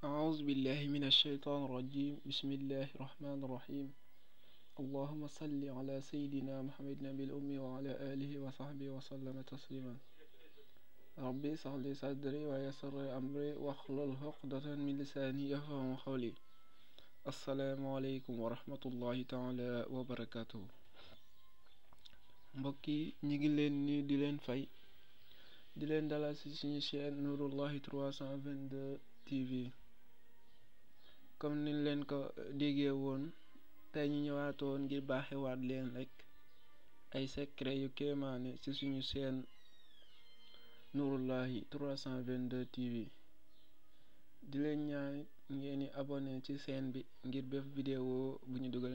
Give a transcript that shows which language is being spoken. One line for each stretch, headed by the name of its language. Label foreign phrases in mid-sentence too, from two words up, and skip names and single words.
Arabic: أعوذ بالله من الشيطان الرجيم بسم الله الرحمن الرحيم اللهم صل على سيدنا محمد النبي الأمي وعلى آله وصحبه وسلم تسليما ربي اشرح لي صدري ويسر لي أمري واحلل عقدة من لساني يفقهوا قولي السلام عليكم ورحمة الله تعالى وبركاته
Wolof: mbokk yi ñi ngi leen ni di leen fay di leen dalal ci suñu chaîne Nouroullahi 322 TV comme niñ leen ko déggee woon tey ñu ñëwaatoon ngir baaxewaat leen rek ay secret yu kéemaane ci suñu chaîne Nouroullahi 322 TV di leen ñaan ngeen di abonné ci chaîne bi ngir bépp vidéo bu ñu dugal